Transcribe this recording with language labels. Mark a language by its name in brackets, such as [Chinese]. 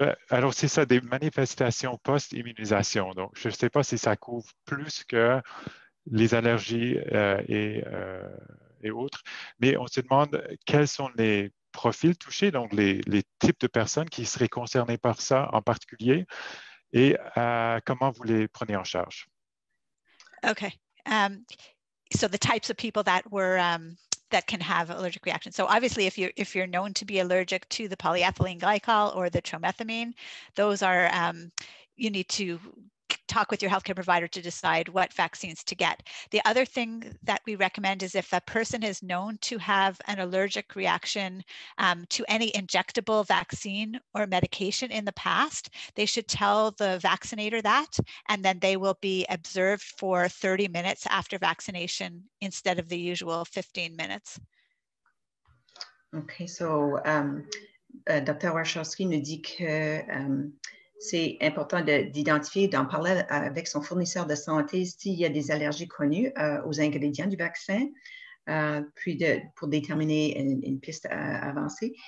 [French] Alors, c'est ça, des manifestations post-immunisation. Donc, je ne sais pas si ça couvre plus que les allergies et autres, mais on se demande quels sont les profils touchés, donc les types de personnes qui seraient concernées par ça en particulier, et comment vous les prenez en charge. [English] Okay. So the types of people that were that can have allergic reactions. So obviously, if you're known to be allergic to the polyethylene glycol or the tromethamine, those are you need to talk with your healthcare provider to decide what vaccines to get. The other thing that we recommend is if a person is known to have an allergic reaction to any injectable vaccine or medication in the past, they should tell the vaccinator that, and then they will be observed for 30 minutes after vaccination instead of the usual 15 minutes. Okay, so Dr. [French] Warshawski nous dit que c'est important d'identifier, d'en parler avec son fournisseur de santé s'il y a des allergies connues aux ingrédients du vaccin, puis pour déterminer une piste avancée.